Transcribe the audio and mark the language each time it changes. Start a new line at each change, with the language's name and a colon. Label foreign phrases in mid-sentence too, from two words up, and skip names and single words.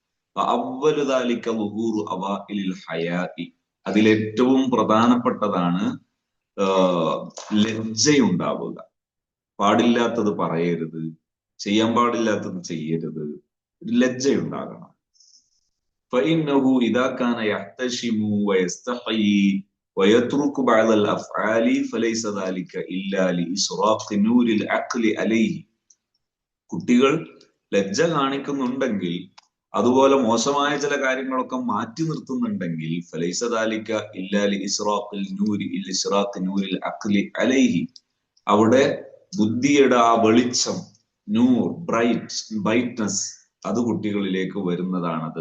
Malayalam: അതിലേറ്റവും പ്രധാനപ്പെട്ടതാണ് ലജ്ജയുണ്ടാവുക. പാടില്ലാത്തത് പറയരുത്, ചെയ്യാൻ പാടില്ലാത്തത് ചെയ്യരുത്, ലജ്ജയുണ്ടാകണം.
Arabic: فإنه إذا كان يحتشم ويستحي ويترك بعض الأفعال فليس ذلك إلا لإسراق نور العقل عليه.
Malayalam: കുട്ടികൾ ലജ്ജ കാണിക്കുന്നുണ്ടെങ്കിൽ, അതുപോലെ മോശമായ ചില കാര്യങ്ങളൊക്കെ മാറ്റി നിർത്തുന്നുണ്ടെങ്കിൽ,
Arabic: فليس ذلك إلا لإسراق نور إسراق نور العقل عليه,
Malayalam: അവിടെ ബുദ്ധിയുടെ ആ വെളിച്ചം, നൂർ, ബ്രൈറ്റ്നസ്, അത് കുട്ടികളിലേക്ക് വരുന്നതാണത്.